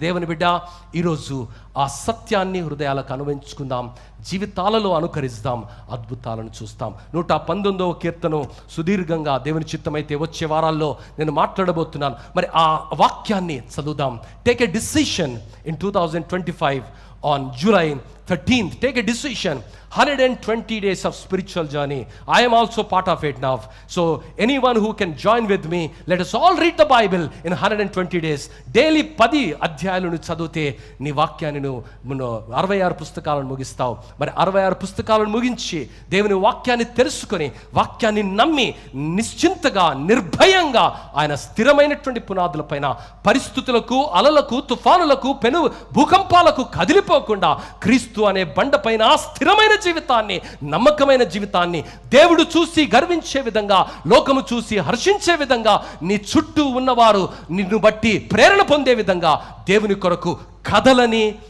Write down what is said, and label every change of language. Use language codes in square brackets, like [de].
[te] దేవుని బిడ్డ, ఈరోజు ఆ సత్యాన్ని హృదయాలకు అనుభవించుకుందాం, జీవితాలలో అనుకరిస్తాం, అద్భుతాలను చూస్తాం. 119వ కీర్తన సుదీర్ఘంగా దేవుని చిత్తమైతే వచ్చే వారాల్లో నేను మాట్లాడబోతున్నాను. మరి ఆ వాక్యాన్ని చదువుదాం. [en] Take a decision in 2025 on July 13th. Take a decision. 120 days of spiritual journey. I am also part of it now. So anyone who can join with me, let us all read the Bible in 120 days. [te] Daily 10 అధ్యాయాలను చదివితే నీ వాక్యాన్ని నువ్వు 66 పుస్తకాలను ముగిస్తావు. మరి 66 పుస్తకాలను ముగించి దేవుని వాక్యాన్ని తెలుసుకొని, వాక్యాన్ని నమ్మి నిశ్చింతగా, నిర్భయంగా ఆయన స్థిరమైనటువంటి పునాదుల పైన పరిస్థితులకు, అలలకు, తుఫానులకు, పెను భూకంపాలకు కదిలిపోకుండా క్రీస్తు అనే బండ పైన స్థిరమైన జీవితాన్ని, నమ్మకమైన జీవితాన్ని దేవుడు చూసి గర్వించే విధంగా, లోకము చూసి హర్షించే విధంగా, నీ చుట్టూ ఉన్నవారు నిన్ను బట్టి ప్రేరణ పొందే విధంగా దేవుని కొరకు కథలని,